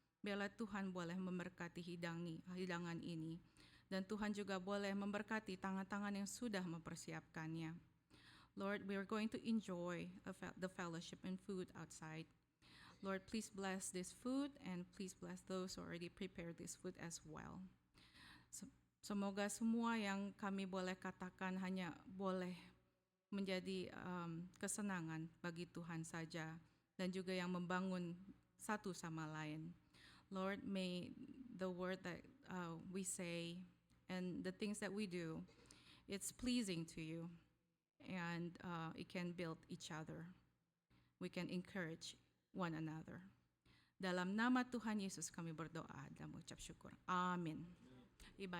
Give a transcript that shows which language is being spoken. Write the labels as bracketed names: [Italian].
[Indonesian] Biarlah Tuhan boleh memberkati hidangan ini. Dan Tuhan juga boleh memberkati tangan-tangan yang sudah mempersiapkannya. [English] Lord, we are going to enjoy the fellowship and food outside. Lord, please bless this food and please bless those who already prepared this food as well. [Indonesian] Semoga semua yang kami boleh katakan hanya boleh menjadi kesenangan bagi Tuhan saja, dan juga yang membangun satu sama lain. [English] Lord, may the word that we say and the things that we do, it's pleasing to you, and it can build each other. We can encourage one another. [Indonesian] Dalam nama Tuhan Yesus kami berdoa dan mengucap syukur. Amin. Ibadah